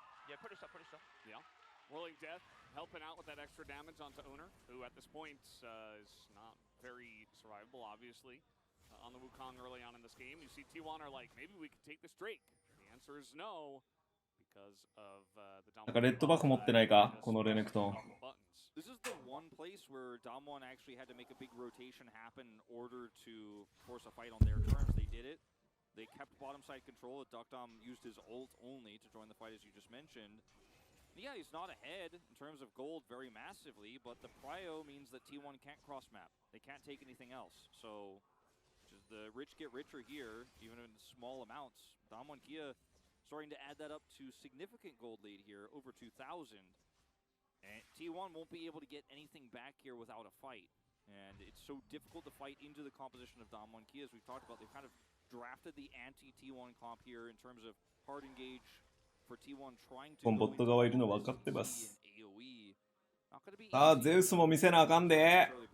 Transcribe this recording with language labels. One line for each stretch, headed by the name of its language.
English: Yeah, pretty stuff. Yeah. Whirling Death helping out with that extra damage onto Owner, who at this point is not very survivable, obviously. On the Wukong early on in this game, you see T1 are like, maybe we could take this Drake. The answer is no, because of the Damwon.
Japanese: なんかレッドバック持ってないかこのレネクトン。
English: This is the one place where Damwon actually had to make a big rotation happen in order to force a fight on their terms. They did it. They kept bottom side control. Duckdom used his ult only to join the fight, as you just mentioned. Yeah, he's not ahead in terms of gold very massively, but the prio means that T1 can't cross map. They can't take anything else. So, the rich get richer here, even in small amounts. Damwon Kia starting to add that up to significant gold lead here, over 2,000. And T1 won't be able to get anything back here without a fight. And it's so difficult to fight into the composition of Damwon Kia, as we've talked about. They've kind of drafted the anti-T1 comp here in terms of hard engage for T1 trying to
Japanese: ボット側いるの分かってます。
English: AoE. Not gonna be
Japanese: さあ、ゼウスも見せなあかんで。